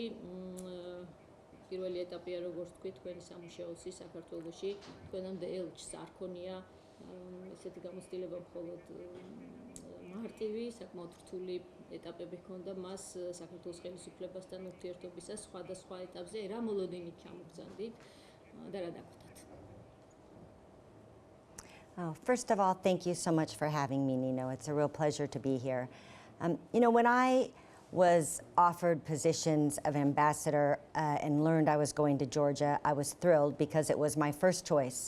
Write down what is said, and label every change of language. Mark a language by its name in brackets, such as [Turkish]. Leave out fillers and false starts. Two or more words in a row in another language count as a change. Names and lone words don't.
[Georgian] პირველი ეტაპია, როგორც თქვი, თქვენი სამუშაოსი საქართველოში. თქვენამდე ელჩს არ ქონია ესეთი გამოცდილება, მხოლოდ მარტივი, საკმაოდ რთული ეტაპები ჰქონდა მას საქართველოს ხელისუფლებასთან ურთიერთობისას სხვადასხვა ეტაპზე. რა მოლოდინით ჩამოგზანდით და რა დაგვხდათ? [English] Oh, first of all, thank you so much for having me, Nino. It's a real pleasure to be here. When I was offered positions of ambassador and learned I was going to Georgia, I was thrilled because it was my first choice.